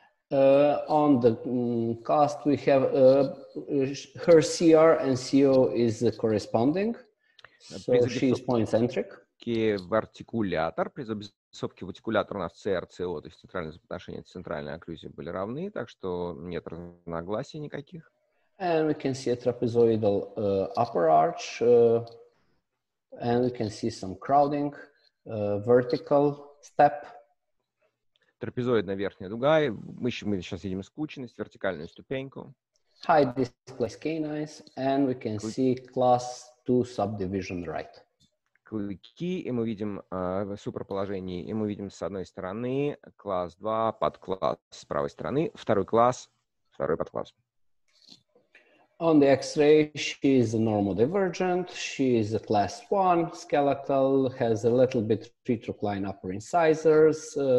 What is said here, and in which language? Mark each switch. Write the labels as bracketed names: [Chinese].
[English] On the cast, we have her CR and CO is corresponding, so she is point-centric. [Russian] В артикулятор, при забессовке в артикулятор у нас CR, CO, то есть центральное соотношение, центральной окклюзии были равны, так что нет разногласий никаких. [English] And we can see a trapezoidal upper arch, and we can see some crowding, vertical step. [Russian] Трапезоидная верхняя дуга, мы сейчас видим скученность, вертикальную ступеньку. [English] High displaced canines, and we can see class 2 subdivision right. [Russian] Клыки, и мы видим в суперположении, и мы видим с одной стороны класс 2, подкласс с правой стороны, второй класс, второй подкласс. [English] On the X-ray, she is a normodivergent, she is a class 1, skeletal, has a little bit retrocline upper incisors.